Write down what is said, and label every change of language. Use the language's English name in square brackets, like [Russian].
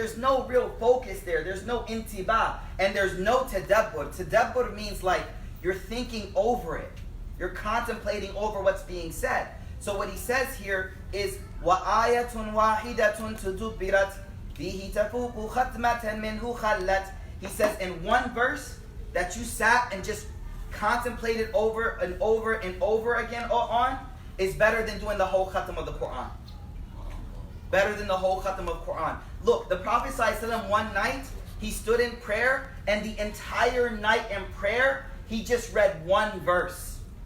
[English] There's no real focus there. There's no intibah. And there's no tadabbur. Tadabbur means like you're thinking over it. You're contemplating over what's being said. So what he says here is, [Arabic] وَآيَةٌ وَاحِدَةٌ تُدُبِّرَتْ بِهِ تَفُوقُ خَتْمَةً مِنْهُ خَلَّتْ. [English] He says in one verse that you sat and just contemplated over and over and over again on is better than doing the whole khatam of the Quran. Better than the whole khatam of Quran. Look, the Prophet ﷺ one night, he stood in prayer, and the entire night in prayer, he just read one verse.